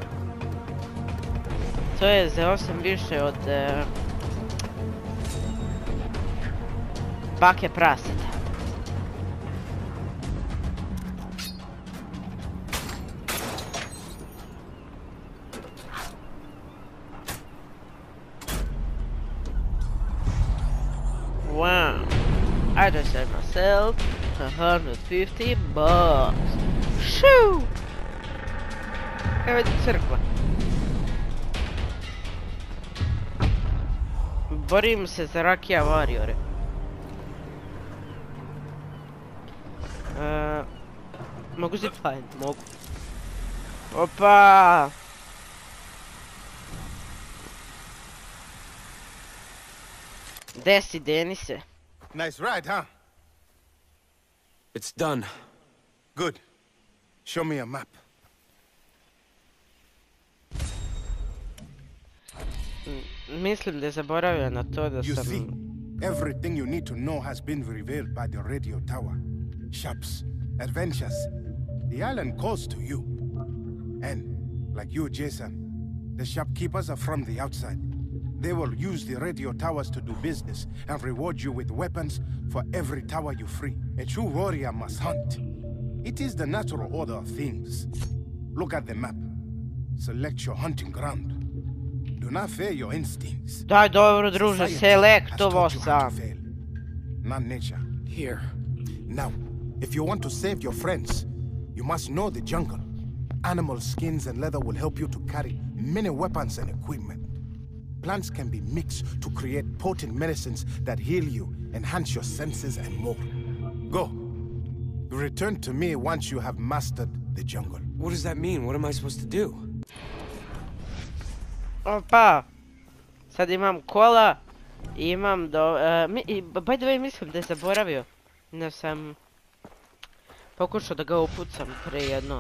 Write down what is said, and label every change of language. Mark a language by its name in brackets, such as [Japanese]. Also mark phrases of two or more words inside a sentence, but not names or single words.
[Serbian] To je za 8 više od bake praseta. [English] Wow, I just saved myself $150. Shoo! [Serbian] Evo je crkva. Borim se za Rakija Warriore. Mogu zipline? Mogu. Opa! Desi, Denise. [English] Nice ride, huh? It's done. Good. Show me a map. [Serbian] Mislim da je zaboravio na to da [English] You [Serbian] sam... [English] see, everything you need to know has been revealed by the radio tower. Shops, adventures. The island calls to you. And, like you, Jason, the shopkeepers are from the outside. They will use the radio towers to do business and reward you with weapons for every tower you free. A true warrior must hunt. It is the natural order of things. Look at the map. Select your hunting ground. Do not fear your instincts. [Serbian] Daj dobro druže, selektovo sam. [English] Not nature. Here. Now, if you want to save your friends, you must know the jungle. Animal skins and leather will help you to carry many weapons and equipment. Plants can be mixed to create potent medicines that heal you, enhance your senses, and more. Go. Return to me once you have mastered the jungle. What does that mean? What am I supposed to do? [Serbian] Opa. Sad imam kola. Imam do... [English] by the way, [Serbian] mislim da je zaboravio. Da sam... pokušao da ga upucam pre jedno.